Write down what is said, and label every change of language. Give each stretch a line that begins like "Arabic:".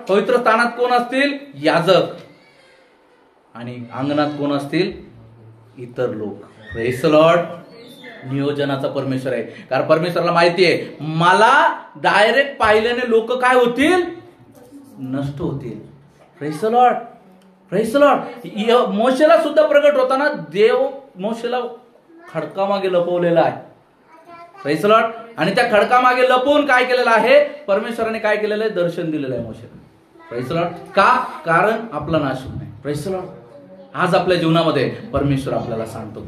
Marathi: पवित्र स्थानात कोण असतील, याजक. आणि अंगणात कोण असतील, इतर लोक.
English: Praise the lord.
Marathi: नियोजनाचा परमेश्वर आहे. कारण परमेश्वराला माहिती आहे मला डायरेक्ट पाहिल्याने लोक काय होतील, नष्ट होतील.
English: Praise the lord, praise the lord.
Marathi: मोशेला सुद्धा प्रगट होताना देव मोशेला खडकामागे लपवलेला आहे.
English: Praise the lord.
Marathi: आणि त्या खडकामागे लपवून काय केलेलं आहे, परमेश्वराने काय केलेलं आहे, दर्शन दिलेलं आहे मोशेला.
English: Praise the lord.
Marathi: का? कारण आपला नाश होऊ नये. Praise the Lord. आज आपल्या जीवनामध्ये परमेश्वर आपल्याला सांगतो.